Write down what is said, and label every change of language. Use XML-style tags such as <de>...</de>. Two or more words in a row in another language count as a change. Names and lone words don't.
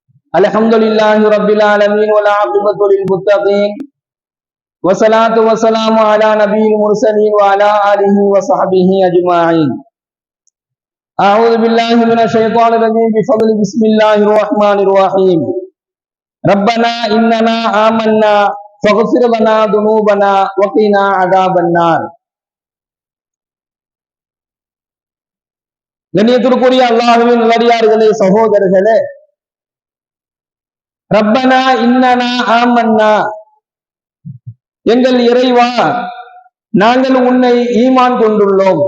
<ar>الحمد لله رب العالمين والعاقبة للمتقين والصلاة والسلام على نبي المرسلين وعلى آله وصحبه أجمعين. أعوذ بالله من الشيطان الرجيم بفضل بسم الله الرحمن الرحيم. ربنا إننا آمنا فاغفر لنا ذنوبنا وقنا عذاب النار.</ar> <ta>கண்ணியத்திற்குரிய அல்லாஹ்வின் நல்லடியார்களே, சகோதரர்களே,</ta> <ar>ربنا إننا آمنا,</ar> <ta>எங்கள் இறைவா நாங்கள் உன்னை ஈமான் கொண்டுள்ளோம்.</ta>